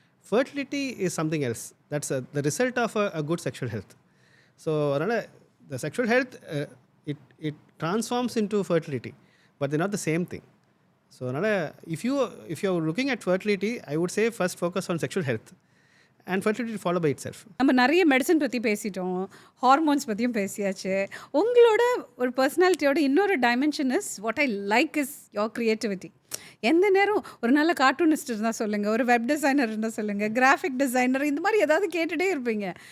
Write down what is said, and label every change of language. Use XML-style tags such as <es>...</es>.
<en>Fertility is something else, that's the result of a good sexual health. So</en> <ta>அதனால்</ta> <en>The sexual health it transforms into fertility, but they're not the same thing. So அதனால் if you're looking at fertility, I would say first focus on sexual health and fertility will follow by itself.</en> <ta>நம்ம நிறைய medicine பற்றி பேசிட்டோம், hormones பற்றியும் பேசியாச்சு. உங்களோட ஒரு பர்சனாலிட்டியோட இன்னொரு dimension</ta> <en>Is what I like is your creativity.</en> <ta>எந்த நேரம் ஒரு நல்ல கார்ட்டூனிஸ்ட் இருந்தால் சொல்லுங்கள், ஒரு வெப் டிசைனர் இருந்தால் சொல்லுங்கள், கிராஃபிக் டிசைனர், இந்த மாதிரி ஏதாவது கேட்டுகிட்டே இருப்பீங்க.</ta>